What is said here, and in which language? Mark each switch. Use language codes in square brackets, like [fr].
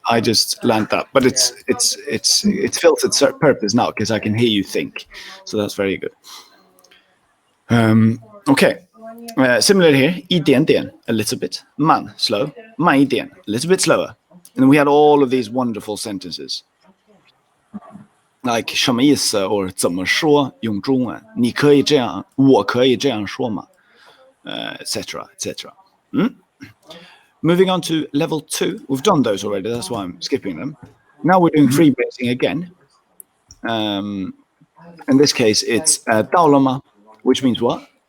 [en] I just learned that, but it's filtered purpose now because I can hear you think, so that's very good. Okay, similar here. [zh] 一点点, [en] a little bit. [zh] 慢, [en] slow. [zh] 慢一点, [en] a little bit slower. And we had all of these wonderful sentences. Like [zh] 什么意思 or 怎么说用中文你可以这样我可以这样说吗 etc. [en] Moving on to level 2. We've done those already, that's why I'm skipping them. Now we're doing free phrasing again. In this case it's [zh] 到了吗 [en] which means what?